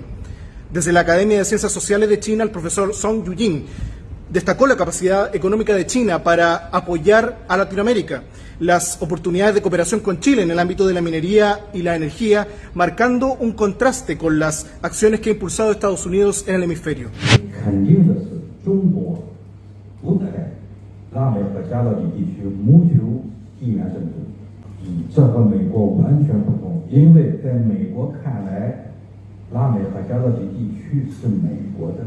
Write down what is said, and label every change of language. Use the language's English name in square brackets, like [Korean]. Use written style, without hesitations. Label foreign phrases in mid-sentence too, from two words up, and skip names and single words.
[Spanish] Desde la Academia de Ciencias Sociales de China, el profesor Song Yujin destacó la capacidad económica de China para apoyar a Latinoamérica, las oportunidades de cooperación con Chile en el ámbito de la minería y la energía, marcando un contraste con las acciones que ha impulsado Estados Unidos en el hemisferio. [Chinese] 肯定的是，中国不在拉美和加勒比地区谋求地缘政治，这和美国完全不同，因为在美国看来，拉美和加勒比地区是美国的。